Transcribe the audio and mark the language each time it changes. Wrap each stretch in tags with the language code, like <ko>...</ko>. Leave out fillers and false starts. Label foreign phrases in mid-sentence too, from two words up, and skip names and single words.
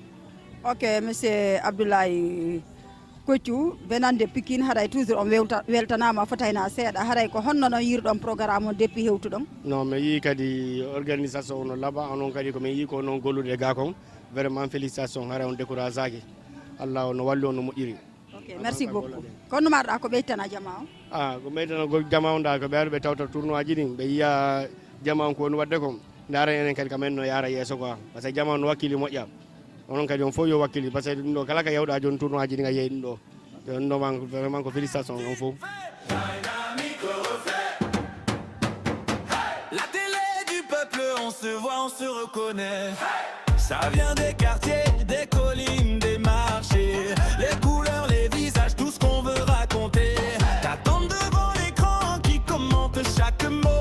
<ff>Ok monsieur Abdoulaye Koccu benande Pikine haray toujours on weltanama fotayna seeɗa haray ko honno noon yirɗon programme o depuis hewtuɗon. Non mi yi kadi organisation no laaɓa onon kadi komin yi ko noon gollude ga kon vraiment félicitation haray on décourage aki Allah no walli on no moƴƴiri.</ff> <fr>Ok merci beaucoup</fr> <ff>kono marɗa ko ɓeytana jama o ko ɓeytana jama on da ko ɓe ɓe tawta tournoi ji ɗin ɓe yiya jama on ko woni wadde ko dara enen kadi kamen no yara yesso quoi</ff> <fr>par ce que</fr> <ff>jama no wakkili moƴƴa onon kadi on fof yo wakkili</ff> <fr>par ce que</fr> <ff>ɗum ɗo kala ka yewɗa joni tournoi ji ɗi ga yeeyi ɗum ɗo ɗum ɗo vraiment ko félicitation on fof.</ff> <fr>La télé du peuple, on se voit, on se reconnaît. Ça vient des quartiers, des collines, des marchés. Les couleurs, les visages, tout ce qu'on veut raconter. T'attends devant l'écran qui commente chaque mot.</fr>